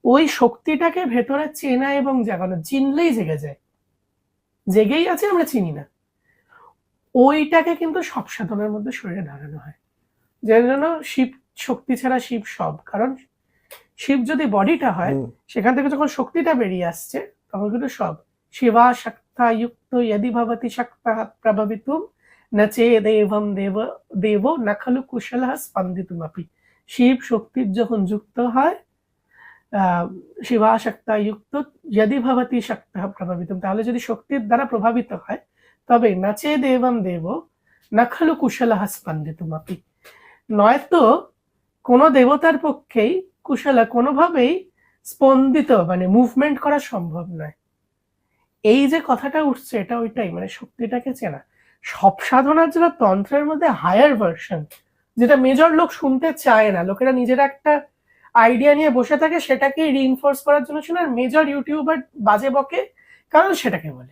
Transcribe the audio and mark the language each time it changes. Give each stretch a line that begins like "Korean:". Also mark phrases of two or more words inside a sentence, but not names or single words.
Bangla: ওই শক্তিটাকে ভেতরে চেনা এবং জাগানো, চিনলেই জেগে যায়, জেগেই আছে আমরা চিনি না, ওইটাকে কিন্তু সব সাধনের মধ্যে শরীরে ঢালানো হয়। যার জন্য শিব শক্তি ছাড়া শিব সব, কারণ শিব যদি বডিটা হয়, সেখান থেকে যখন শক্তিটা বেরিয়ে আসছে তখন কিন্তু সব।
Sanskrit: শিবা শক্তা যুক্ত यदि भवति शक्तः प्रभवितुं न चेदेवं देव देवो न खलु कुशलः स्पन्दितुमपि।
Bangla: শিব শক্তির যখন যুক্ত হয়,
Sanskrit: শিবা শক্তা যুক্ত यदि भवति शक्तः प्रभवितुं,
Bangla: তাহলে যদি শক্তির দ্বারা প্রভাবিত হয়, তবে
Sanskrit: न चेदेवं देवो न खलु कुशलः स्पन्दितुमपि,
Bangla: নয়তো কোনো দেবতার পক্ষেই কুশলা কোনোভাবেই স্পন্দিত মানে মুভমেন্ট করা সম্ভব নয়। এই যে কথাটা উঠছে এটা ওইটাই, মানে শক্তিটাকে চেনা। সব সাধনার যেটা তন্ত্রের মধ্যে
English: higher version,
Bangla: যেটা মেজর লোক শুনতে চায় না, লোকেরা নিজেরা একটা আইডিয়া নিয়ে বসে থাকে, সেটাকে রিইনফোর্স করার জন্য শুনে, আর
English: major YouTuber
Bangla: বাজে বকে কারণ সেটাকে বলে।